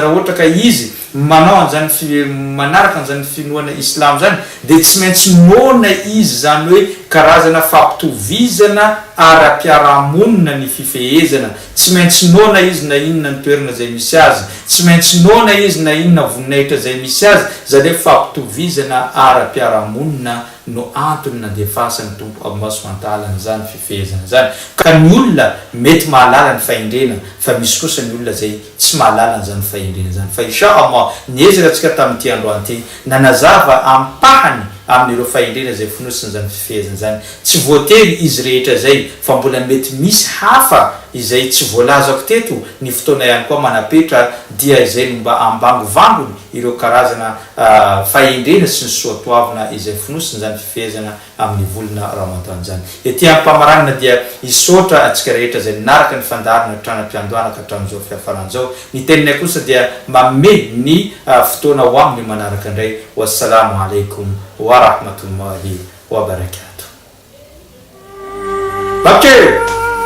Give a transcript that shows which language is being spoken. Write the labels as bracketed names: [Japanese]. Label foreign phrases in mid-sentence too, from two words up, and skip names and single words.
[Malagasy] raha ohatra ka izy manao an'izany manaraka an'izany finoana Islam zany dia tsy maintsy noana izy zany hoe karazana fampitovizana ara-piarahamonina ny fifehezana, tsy maintsy noana izy na inona ny toerana zay misy azy, tsy maintsy noana izy na inona voninahitra zay misy azy, zany hoe fampitovizana ara-piarahamonina no antony na defasan'ny tompo [Arabic] الله سبحانه وتعالى [Malagasy] n'izany fifehezana zany. Ka ny olona mety mahalala ny fahendrena fa misy kosa ny olona zay tsy mahalala n'izany fahendrena zany. Fa inshallah niezaka tamin'ity androany ity nanazava ampahany amin'ireo fahendrena zay fonosiny zany fifehezana zany. Tsy voatery izy rehetra zay fa mbola mety misy hafa izay tsy voalazako teto ny fotoana ihany koa manapetra dia izay mba ambangovangony ireo karazana fahendrena sy ny soatoavina izay fonosiny zany fifehezana amin'ny volana Ramadan zany. Ety ampamaranana dia isotra atsika rehetra zay naraka ny fandarana tranam-piandohana ka hatramin'izao fiafaran'izao. Ny teninay kosa dia manome ny fotoana ho amin'ny manaraka indray. [Arabic] والسلام عليكم ورحمة الله وبركاته.